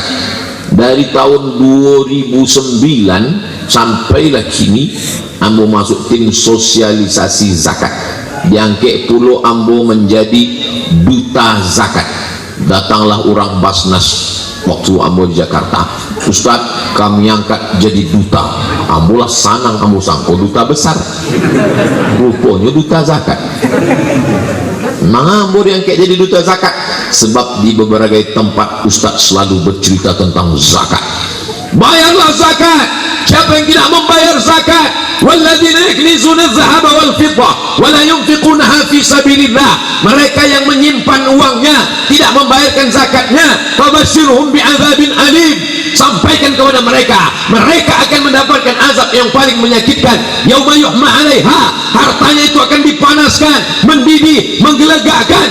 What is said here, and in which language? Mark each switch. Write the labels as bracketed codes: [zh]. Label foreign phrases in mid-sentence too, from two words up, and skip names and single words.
[min] Dari tahun 2009 sampailah kini ambo masuk tim sosialisasi zakat. Diangkat puluh ambo menjadi duta zakat. Datanglah orang Basnas waktu ambo di Jakarta. [id] Ustaz, kami angkat jadi duta. [min] Ambo lah sanang, ambo sangko duta besar. Rupanya duta zakat. [id] Ambo diangkat jadi duta zakat sebab di beberapa tempat Ustaz selalu bercerita tentang zakat. Bayarlah zakat. Siapa yang tidak membayar zakat, [ar] والذين يكنزون الذهب والفضة ولا ينفقونها في سبيل الله, [id] mereka yang menyimpan uangnya tidak membayarkan zakatnya, [ar] فبشرهم بعذاب أليم, [id] sampaikan kepada mereka, mereka akan mendapatkan azab yang paling menyakitkan. [ar] يوم يحمى عليها, [id] hartanya itu akan dipanaskan, mendidih, menggelegakkan.